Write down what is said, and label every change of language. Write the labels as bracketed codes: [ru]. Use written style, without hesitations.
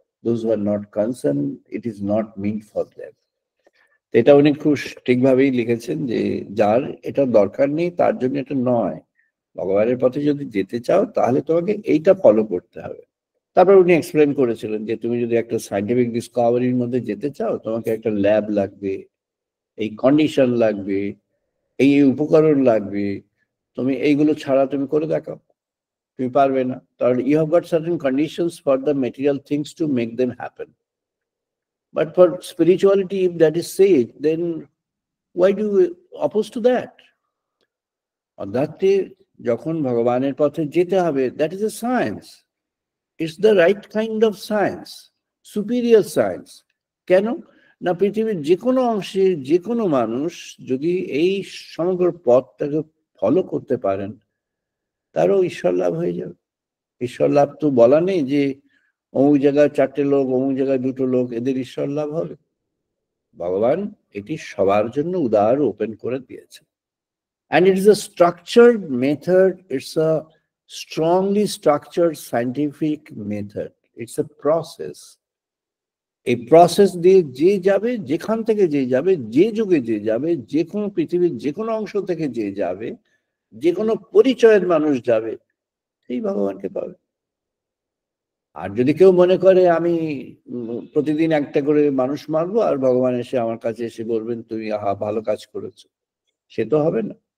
[en] Those who are not concerned, it is not meant for them. [bn] এটা উনি খুব ঠিকভাবেই লিখেছেন যে যার এটা দরকার নেই তার জন্য এটা নয়। ভগবানের পথে যদি যেতে চাও তাহলে তোমাকে এইটা ফলো করতে হবে। তারপর উনি এক্সপ্লেন করেছিলেন যে তুমি যদি একটা সায়েন্টিফিক ডিসকভারির মধ্যে যেতে চাও তোমাকে একটা ল্যাব লাগবে, এই কন্ডিশন লাগবে, এই উপকরণ লাগবে, তুমি এইগুলো ছাড়া তুমি করে দেখাও, তুমি পারবে না। [en] তাহলে you have got certain conditions for the material things to make them happen. But for spirituality, if that is said, then why do you oppose to that? [bn] অধ্যাত্মে যখন ভগবানের পথে যেতে হবে, [en] that is a science. It's the right kind of science, superior science. [bn] কেন না পৃথিবীর যে কোনো অংশে যে কোনো মানুষ যদি এই সমগ্র পথটাকে ফলো করতে পারেন তারও ঈশ্বর লাভ হয়ে যাবে। ঈশ্বর লাভ তো বলা নেই যে অমুক জায়গায় 4টে লোক, অমুক জায়গায় 2টো লোক, এদের ঈশ্বর লাভ হবে। ভগবান এটি সবার জন্য উদার ওপেন করে দিয়েছে। [en] And it is a structured method. It's a strongly structured scientific method. It's a process. [bn] এই প্রসেস দিয়ে যে যাবে, যেখান থেকে যে যাবে, যে যুগে যে যাবে, যে কোনো পৃথিবীর যে কোনো অংশ থেকে যে যাবে, যে কোনো পরিচয়ের মানুষ যাবে, সেই ভগবানকে পাবে। আর যদি কেউ মনে করে আমি প্রতিদিন একটা করে মানুষ মারবো আর ভগবান এসে আমার কাছে এসে বলবেন তুমি আহা ভালো কাজ করেছো, সে তো হবে না।